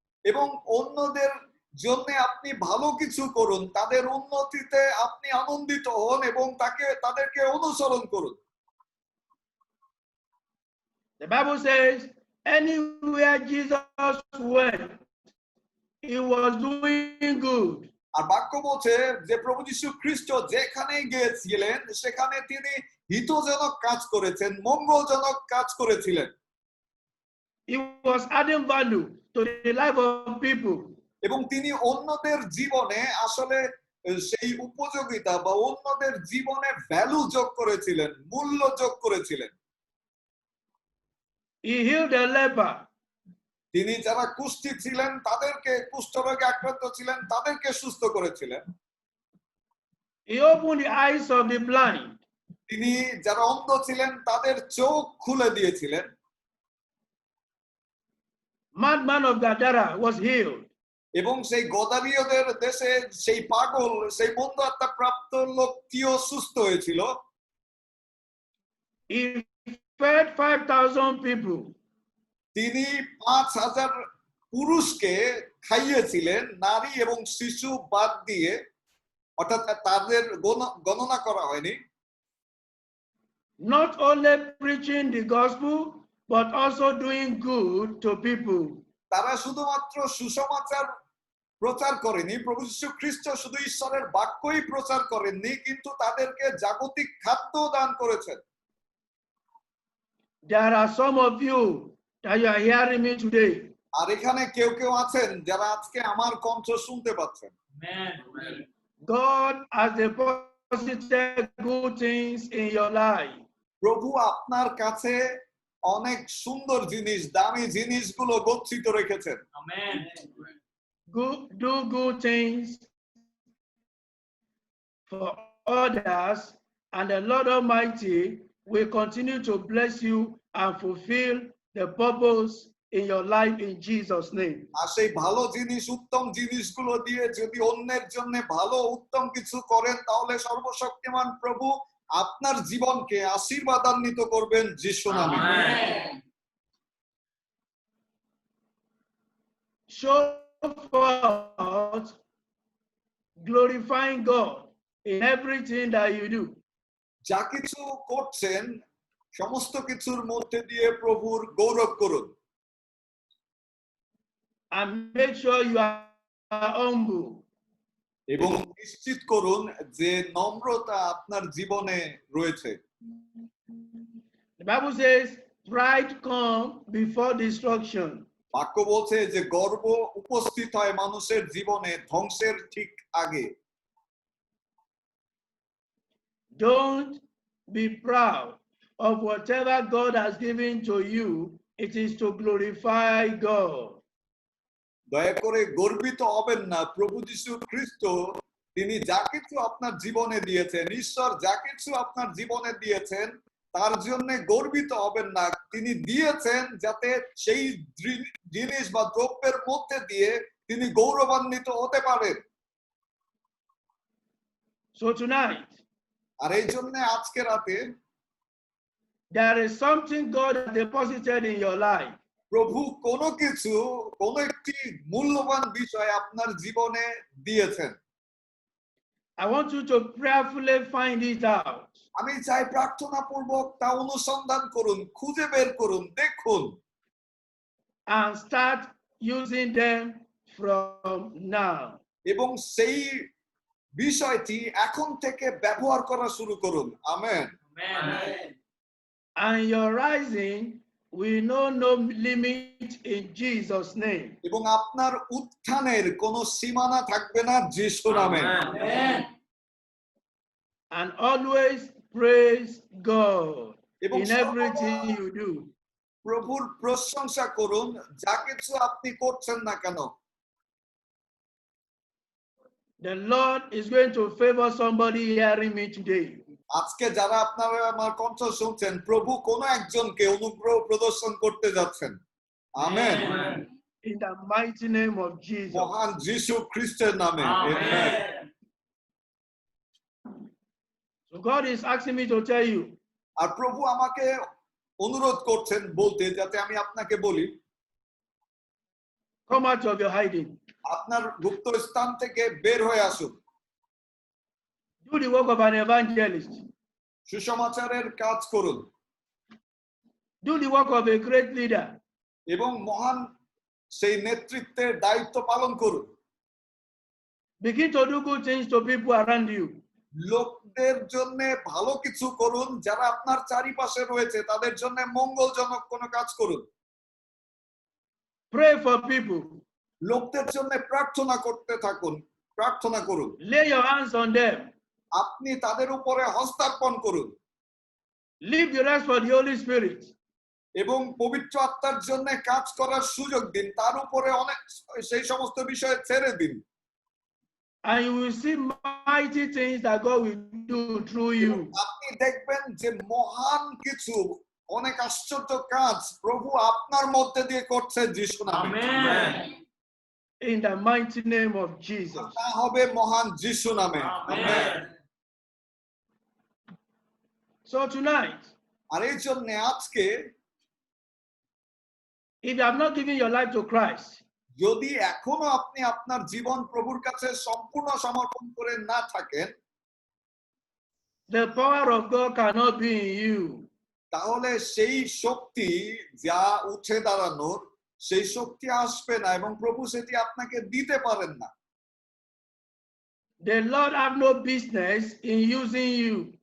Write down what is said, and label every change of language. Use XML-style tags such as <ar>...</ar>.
<bn>এবং অন্যদের জন্য আপনি ভালো কিছু করুন, তাদের উন্নতিতে আপনি আনন্দিত হন এবং তাদেরকে অনুসরণ করুন।</bn> <en>The Bible says, anywhere Jesus went, he was doing good.</en> <bn>আর বাক্য বলছে যে প্রভু যীশু খ্রিস্ট যেখানে গিয়েছিলেন সেখানে তিনি হিতজনক কাজ করেছেন, মঙ্গলজনক কাজ করেছিলেন।</bn> <en>He was adding value to the life of people.</en> <bn>এবং তিনি অন্যদের জীবনে আসলে সেই উপযোগিতা বা অন্যদের জীবনে ভ্যালু যোগ করেছিলেন, মূল্য যোগ করেছিলেন।</bn> <en>He healed the leper.</en> <bn>তিনি যারা কুষ্ঠী ছিলেন তাদেরকে, কুষ্ঠরোগে আক্রান্ত ছিলেন তাদেরকে সুস্থ করেছিলেন।</bn> <en>He opened the eyes of the blind.</en> <bn>তিনি যারা অন্ধ ছিলেন তাদের চোখ খুলে দিয়েছিলেন।</bn> <en>Madman of Gadara was healed.</en> <bn>এবং সেই গদারীয়দের দেশে সেই পাগল, সেই বন্ধ আত্মা প্রাপ্ত লোকটিও সুস্থ হয়েছিল।</bn> <en>He fed 5,000 people.</en> <bn>তিনি 5,000 পুরুষকে খাইয়েছিলেন, নারী এবং শিশু বাদ দিয়ে, অর্থাৎ তাদের গণনা করা হয়নি।</bn> <en>Not only preaching the gospel, but also doing good to people.</en> <bn>তারা শুধুমাত্র সুসমাচার প্রচার করেনি, প্রভু যীশু খ্রিস্ট শুধু ঈশ্বরের বাক্যই প্রচার করেননি, কিন্তু তাদেরকে জাগতিক খাদ্য দান করেছেন।</bn> <en>There are some of you that you are hearing me today.</en> <bn>আর এখানে কেউ কেউ আছেন যারা আজকে আমার কণ্ঠ শুনতে পাচ্ছেন।</bn> <en>God has deposited good things in your life.</en> <bn>প্রভু আপনার কাছে অনেক সুন্দর জিনিস, দামি জিনিসগুলো গচ্ছিত রেখেছেন।</bn> <en>Do good things for others, and the Lord Almighty will continue to bless you and fulfill the purpose in your life in Jesus' name.</en> <bn>আর সেই ভালো জিনিস, উত্তম জিনিসগুলো দিয়ে যদি অন্যের জন্য ভালো উত্তম কিছু করেন, তাহলে সর্বশক্তিমান প্রভু আপনার জীবনকে আশীর্বাদান্বিত করবেন যিশু নামে।</bn> <en>Show forth glorifying God in everything that you do.</en> <bn>যা কিছু করছেন সমস্ত কিছুর মধ্যে দিয়ে প্রভুর গৌরব করুন।</bn> <en>And make sure you are humble.</en> <bn>এবং নিশ্চিত করুন যে নম্রতা আপনার জীবনে রয়েছে।</bn> <en>The Bible says, pride comes before destruction.</en> <bn>বাক্য বলছে যে গর্ব উপস্থিত হয় মানুষের জীবনে ধ্বংসের ঠিক আগে।</bn> <en>Don't be proud of whatever God has given to you. It is to glorify God.</en> <bn>দয়া করে গর্বিত হবেন না। প্রভু যীশু খ্রিস্ট তিনি যা কিছু আপনার জীবনে দিয়েছেন, ঈশ্বর যা কিছু আপনার জীবনে দিয়েছেন, তার জন্য গর্বিত হবেন না। তিনি দিয়েছেন যাতে সেই জিনিস বা দ্রব্যের মধ্যে দিয়ে তিনি গৌরবান্বিত হতে পারেন।</bn> <en>So tonight,</en> <bn>আর এই জন্য আজকে রাতে</bn> <en>there is something God has deposited in your life.</en> <bn>প্রভু কোনো কিছু, কোন একটি মূল্যবান বিষয় আপনার জীবনে দিয়েছেন।</bn> <en>I want you to prayerfully find it out.</en> <bn>আমি চাই প্রার্থনা পূর্বক তা অনুসন্ধান করুন, খুঁজে বের করুন, দেখুন,</bn> <en>And start using them from now.</en> <bn>এবং সেই বিষয়টি এখন থেকে ব্যবহার করা শুরু করুন। Amen.</bn> <en>And your rising will know no limit in Jesus' name.</en> <bn>এবং আপনার উত্থানের কোনো সীমানা থাকবে না যিশু নামে।</bn> <en>And always praise God</en> <bn>এবং</bn> <en>in everything you do.</en> <bn>প্রভুর প্রশংসা করুন যা কিছু আপনি করছেন না কেন।</bn> <en>The Lord is going to favor somebody hearing me today.</en> <bn>আজকে যারা আপনারা আমার কণ্ঠ শুনছেন, প্রভু কোন একজনকে অনুগ্রহ প্রদর্শন করতে যাচ্ছেন। Amen.</bn> <en>In the mighty name of Jesus.</en> <bn>মহান যিশু খ্রিস্টের নামে। Amen.</bn> <en>So God is asking me to tell you,</en> <bn>আর প্রভু আমাকে অনুরোধ করছেন বলতে, যাতে আমি আপনাকে বলি,</bn> <en>come out of your hiding.</en> <bn>আপনার গুপ্ত স্থান থেকে বের হয়ে আসুন।</bn> <en>Do the work of an evangelist.</en> <bn>সুসমাচারের কাজ করুন</bn> <en>Do the work of a great leader.</en> <bn>এবং মহান সেই নেতৃত্বের দায়িত্ব পালন করুন।</bn> <en>Begin to do good things to people around you.</en> <bn>লোকদের জন্য ভালো কিছু করুন, যারা আপনার চারিপাশে রয়েছে তাদের জন্য মঙ্গলজনক কোনো কাজ করুন।</bn> <en>Pray for people.</en> <bn>লোকদের জন্য প্রার্থনা করতে থাকুন, প্রার্থনা করুন।</bn> <en>Lay your hands on them.</en> <bn>আপনি তাদের উপরে হস্তার্পণ করুন</bn> <en>Leave the rest for the Holy Spirit.</en> <bn>এবং পবিত্র আত্মার জন্য কাজ করার সুযোগ দিন, তার উপরে অনেক সেই সমস্ত বিষয়ে ছেড়ে দিন।</bn> <en>And you will see mighty things that God will do through you.</en> <bn>আপনি দেখবেন যে মহান কিছু, অনেক আশ্চর্য কাজ প্রভু আপনার মধ্যে দিয়ে করছে যিশু নামে।</bn> <en>In the mighty name of Jesus.</en> <bn>তা হবে মহান যিশু নামে। আমেন।</bn> <en>So tonight,</en> <bn>আর এই জন্য আজকে</bn> <en>if you have not given your life to Christ,</en> <bn>যদি এখনো আপনি আপনার জীবন প্রভুর কাছে সম্পূর্ণ সমর্পণ করে না থাকেন,</bn> <en>the power of God cannot be in you.</en> <bn>তাহলে সেই শক্তি যা উঠে দাঁড়ানোর, সেই শক্তি আসবে না এবং প্রভু সেটি আপনাকে দিতে পারেন না।</bn> <en>The Lord have no business in using you.</en>